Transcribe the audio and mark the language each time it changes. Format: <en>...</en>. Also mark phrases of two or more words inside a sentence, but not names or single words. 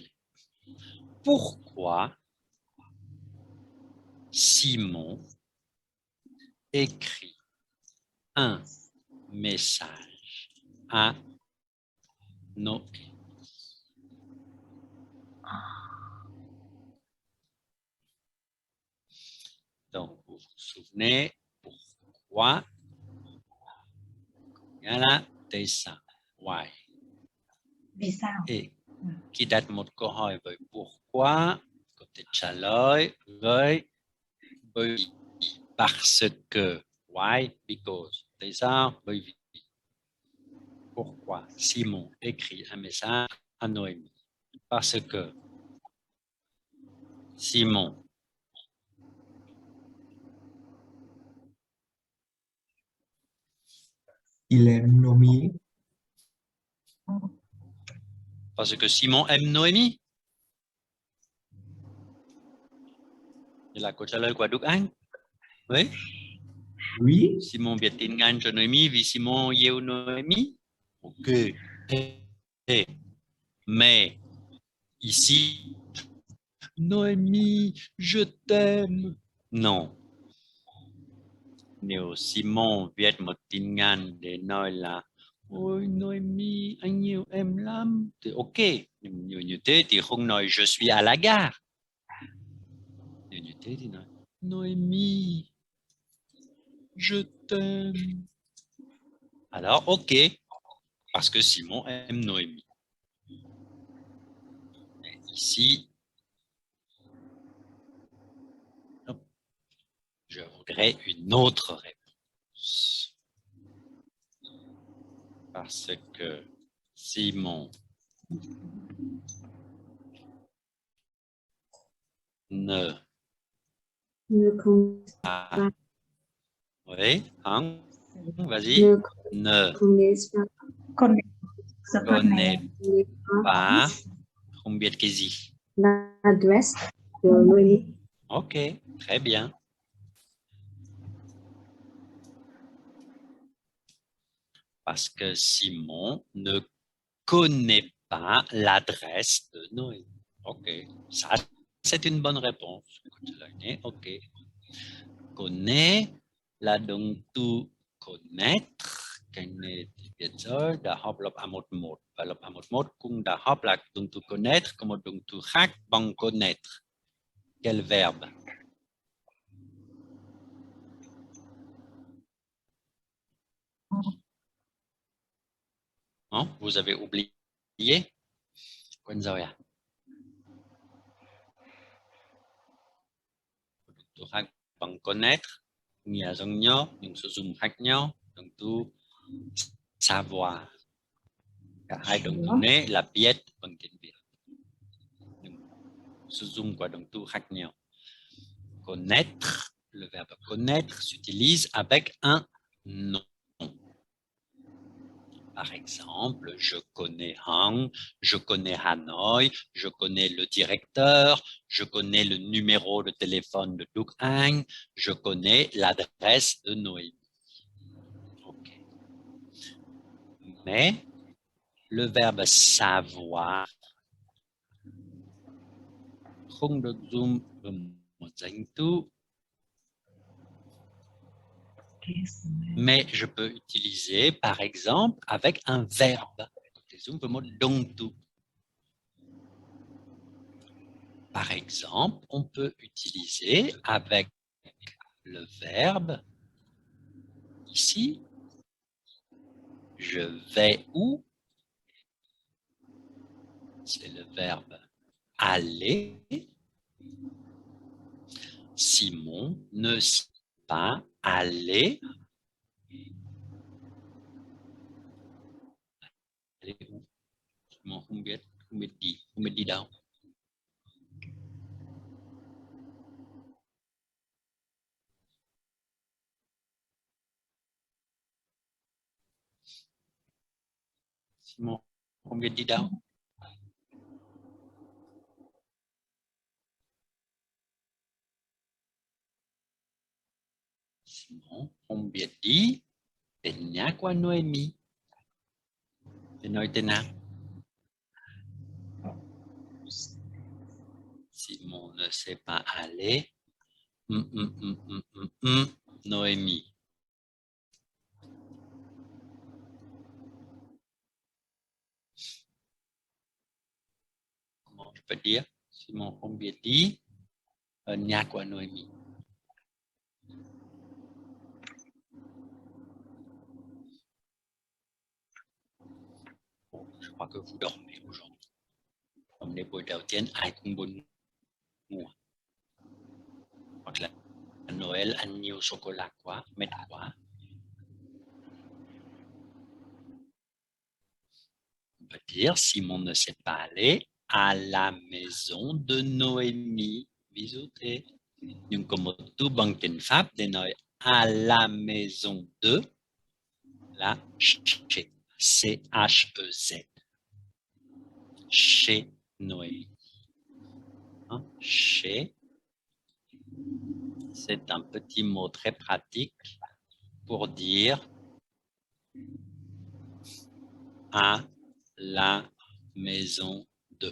<fr>Pourquoi Simon écrit un message à Noé? Donc, vous vous souvenez pourquoi il y a la dessin.</fr> <en>Why?</en> <vi>vì sao Et khi đặt một câu hỏi với pourquoi, có thể trả lời với bởi vì,</vi> <fr>parce que.</fr> <en>Why? Because.</en> <vi>Tại sao? Bởi vì.</vi> <fr>Pourquoi Simon écrit un message à Noémie? Parce que Simon Il aime Noémie. Parce que Simon aime Noémie. Il a</fr> <vi>câu trả lời của Đức Anh.</vi> <fr>Oui. Oui.</fr> <vi>Simon viết tin nhắn cho Noémie vì Simon yêu Noémie.</vi> <fr>Ok. Mais ici, Noémie, je t'aime. Non.</fr> <vi>Nếu Simon viết một tin nhắn để nói là ôi Noémie, anh yêu em lắm, thì ok. Nhưng như thế thì không nói</vi> <fr>je suis à la gare.</fr> <vi>Nếu như thế thì nói Noémie,</vi> <fr>je t'aime. Alors, ok, parce que Simon aime Noémie. Et ici, je voudrais une autre réponse. Parce que Simon ne Ne connaît a... Oui, hein? Vas-y. ne Ne connaît pas. connaît Connaît pas pas.</fr> <vi>Không biết cái gì.</vi> <fr>l'adresse de Noémie. Ok, très bien. Parce que Simon ne connaît pas l'adresse de Noémie. Ok, ça c'est une bonne réponse. Ok. Connaît là donc tu connaître</fr> <vi>cái này thì biết rồi đã họp lập A11 và lập A11 cũng đã họp là động từ connaître có một động từ khác bằng connaître.</vi> <fr>Quel verbe? Non, vous avez oublié?</fr> <vi>Quên rồi à? Động từ khác bằng connaître nghĩa giống nhau nhưng sử dụng khác nhau. Động từ savoir. Cả hai động từ này là biết bằng tiếng Việt. Sử dụng qua động từ khác nhau.</vi> <fr>Connaître, le verbe connaître s'utilise avec un nom. Par exemple, je connais Hang, je connais Hanoï, je connais le directeur, je connais le numéro de téléphone de Duc Anh, je connais l'adresse de Noémie. Okay. Mais le verbe savoir</fr> <vi>không được dùng một danh từ,</vi> <fr>mais je peux utiliser par exemple avec un verbe. Par exemple, on peut utiliser avec le verbe ici, je vais où? C'est le verbe aller. Simon ne sait pas aller. Aller où?</fr> <vi>Simon không biết đi đâu. Simon không biết đi đâu. Simon không biết đi đến nhà của Noémie. Để nói tên nào?</vi> <fr>Simon ne sait pas aller. Noémie. Comment je peux dire?</fr> <vi>Simon không biết đi ở nhà của Noémie.</vi> <fr>Bon, je crois que vous dormez aujourd'hui.</fr> <vi>Hôm nay buổi đầu tiên ai cũng buồn ngủ. Hoặc là Noël ăn nhiều sô-cô-la quá, mệt quá.</vi> <fr>On peut dire Simon ne sait pas aller à la maison de Noémie. Bisouté.</fr> <vi>Nhưng có một từ bằng tiếng Pháp để nói</vi> <fr>à la maison de</fr> <vi>là chez, C-H-E-Z.</vi> <fr>Chez Noémie. Hein? Chez, c'est un petit mot très pratique pour dire à la maison de.</fr>